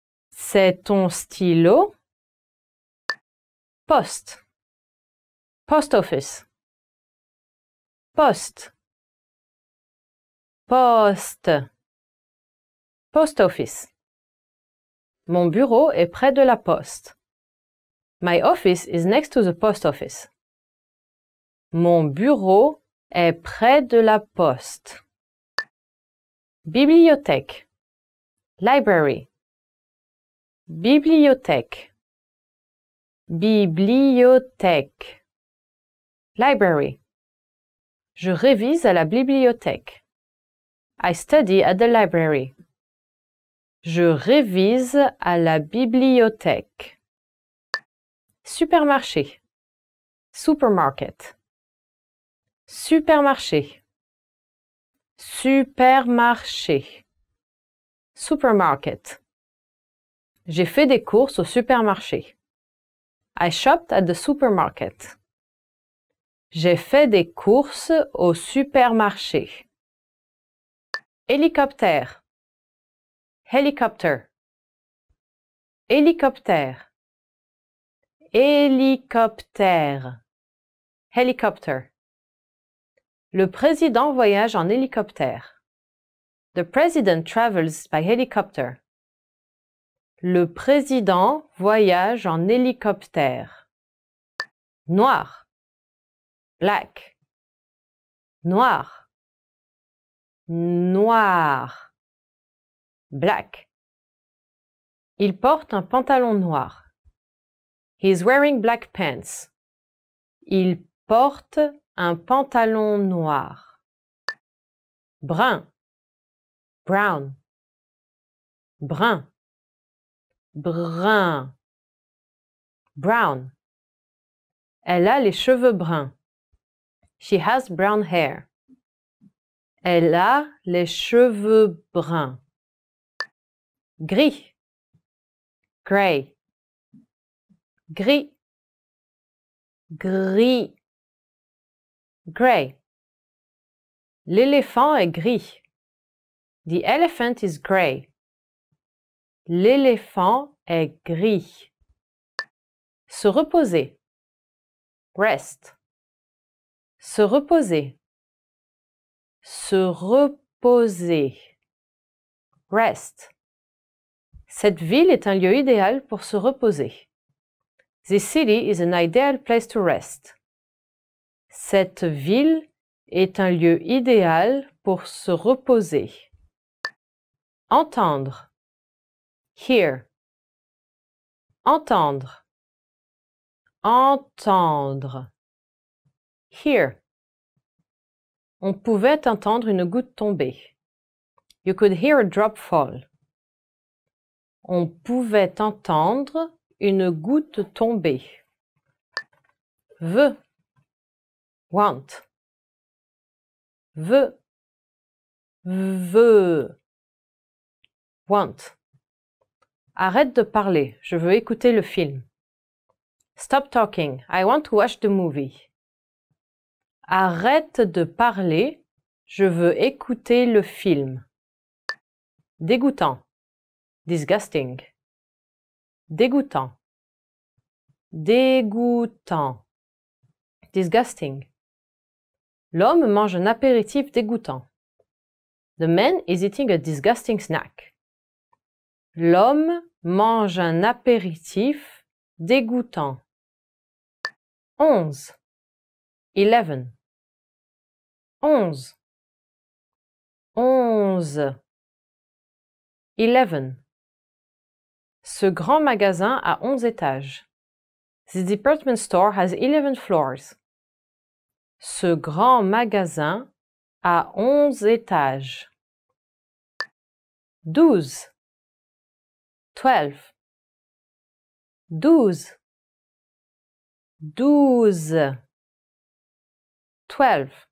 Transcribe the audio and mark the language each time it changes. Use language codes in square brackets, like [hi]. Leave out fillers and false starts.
[fr] C'est ton stylo? Poste. [en] Post office. [fr] Poste. Poste. [en] Post office. [fr] Mon bureau est près de la poste. [en] My office is next to the post office. [fr] Mon bureau est près de la poste. Bibliothèque. [en] Library. [fr] Bibliothèque. Bibliothèque. [en] Library. [fr] Je révise à la bibliothèque. [en] I study at the library. [fr] Je révise à la bibliothèque. Supermarché. [en] Supermarket. [fr] Supermarché. Supermarché. [en] Supermarket. [fr] J'ai fait des courses au supermarché. [en] I shopped at the supermarket. [fr] J'ai fait des courses au supermarché. Hélicoptère. [en] Helicopter. [fr] Hélicoptère. Hélicoptère. [en] Helicopter. [fr] Le président voyage en hélicoptère. [en] The president travels by helicopter. [fr] Le président voyage en hélicoptère. Noir. [en] Black. [fr] Noir. Noir. [en] Black. [fr] Il porte un pantalon noir. [en] He is wearing black pants. [fr] Il porte un pantalon noir. Brun. [en] Brown. [fr] Brun. Brun. [en] Brown. [fr] Elle a les cheveux bruns. [en] She has brown hair. [fr] Elle a les cheveux bruns. Gris. [en] Gray. [fr] Gris. Gris. Gray. L'éléphant est gris. [en] The elephant is gray. [fr] L'éléphant est gris. Se reposer. [en] Rest. [fr] Se reposer. Se reposer. Rest. Cette ville est un lieu idéal pour se reposer. [en] This city is an ideal place to rest. [fr] Cette ville est un lieu idéal pour se reposer. Entendre. [en] Hear. [fr] Entendre. Entendre. [en] Hear. [fr] On pouvait entendre une goutte tomber. [en] You could hear a drop fall. [fr] On pouvait entendre une goutte tomber. Veut. [en] Want. [fr] Veut. Veut. [en] Want. [fr] Arrête de parler, je veux écouter le film. [en] Stop talking, I want to watch the movie. [fr] Arrête de parler, je veux écouter le film. Dégoûtant. [en] Disgusting. [fr] Dégoûtant. Dégoûtant. [en] Disgusting. [fr] L'homme mange un apéritif dégoûtant. [en] The man is eating a disgusting snack. [fr] L'homme mange un apéritif dégoûtant. 11. 11. 11. 11. 11. Ce grand magasin a 11 étages. [en] This department store has 11 floors. [fr] Ce grand magasin a 11 étages. 12. 12. 12. 12. 12.